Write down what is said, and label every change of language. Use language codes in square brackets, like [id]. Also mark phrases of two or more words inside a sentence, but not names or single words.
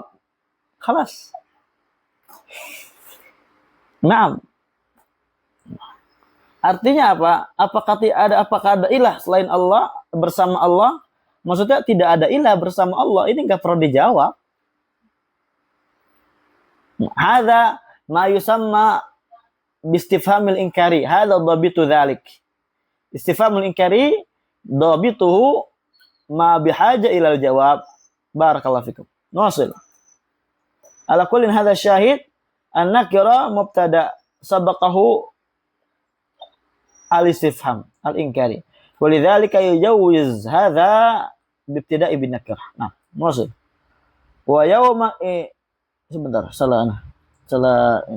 [ar] خلاص. نعم. [id] Artinya apa? Apakah ada ilah selain Allah, bersama Allah? Maksudnya tidak ada ilah bersama Allah. Ini enggak perlu dijawab. [ar] هذا ما يسمى بالاستفهام الإنكاري. هذا ضابط ذلك. الاستفهام الإنكاري ضابطه ما بحاجة إلى الجواب. بارك الله فيكم. نواصل. على كل هذا شاهد النكرة مبتدأ سبقه الاستفهام الإنكاري. ولذلك يجوز هذا بابتداء بالنكرة. [id] Nah, maksud. [ar] ويوم [id] sebentar, salah ini.